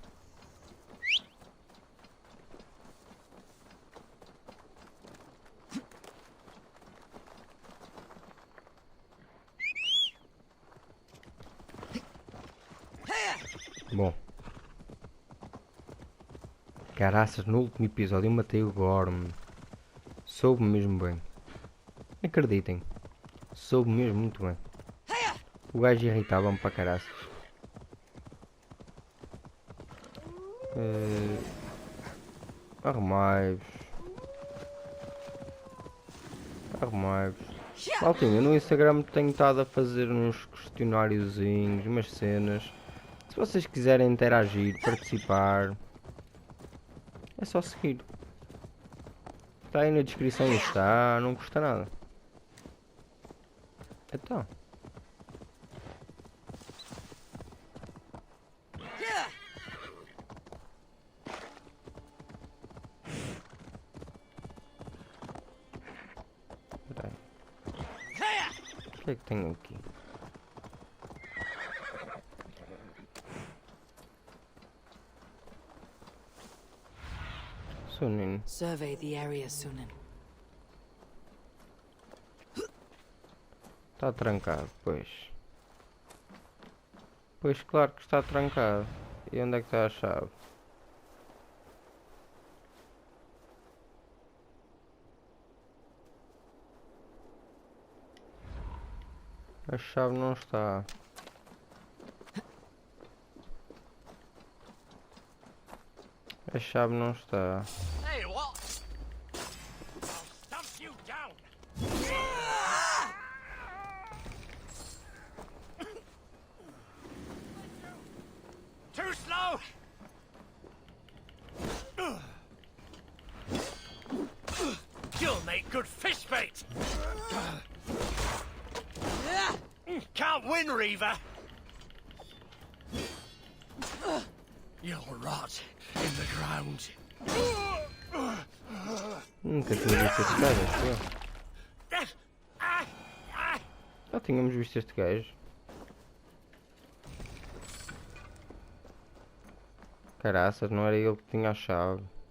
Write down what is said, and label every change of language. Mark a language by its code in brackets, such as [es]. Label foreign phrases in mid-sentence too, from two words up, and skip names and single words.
[pt] Bom. Caraças, no último episódio eu matei o Gorm. Soube mesmo bem. Acreditem. Soube mesmo muito bem. O gajo irritava-me para caraças. Arrumai-vos. Arrumai-vos. Maltinha, no Instagram tenho estado a fazer uns questionáriozinhos, umas cenas. Se vocês quiserem interagir, participar, é só seguir. Está aí na descrição e está, não custa nada. Então. Espera aí. O que é que tenho aqui? Sunin. [en] Survey the area, Sunan. [pt] Está trancado, pois. Pois claro que está trancado. E onde é que está a chave? A chave não está. A chave não está. [en] Hey, what? I'll stump you down. Too slow. You'll make good fish bait. Can't win, Reaver. You'll rot in the ground. [pt] Nunca tinha visto este gajo, acho eu. Já tínhamos visto este gajo. Caraças, não era ele que tinha a chave.